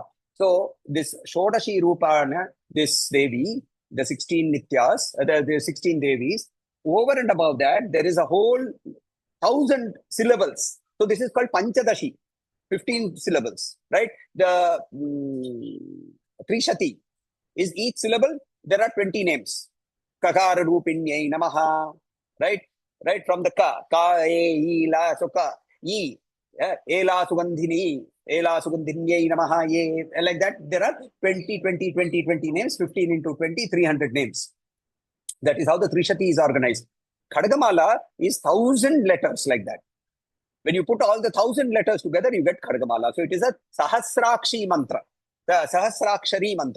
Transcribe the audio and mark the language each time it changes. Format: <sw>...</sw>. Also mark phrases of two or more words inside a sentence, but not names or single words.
<en>So this Shodashi Rupana, this Devi, the 16 Nityas, the 16 Devis, over and above that, there is a whole 1,000 syllables. So this is called Panchadashi, 15 syllables, right? The Trishati is each syllable, there are 20 names.</en> <sa>Kakara Rupinyai Namaha, right?</sa> <en>Right from the Ka, E, La, so Ka, E, Ela Sugandhini,</en> <sa>Ela Sugandhinyai Namaha,</sa> <en>Ye, like that. There are 20 names, 15 into 20, 300 names. That is how the Trishati is organized. Khadgamala is 1,000 letters like that. When you put all the 1,000 letters together, you get Khadgamala. So it is a Sahasrakshi mantra, the Sahasrakshari mantra.</en>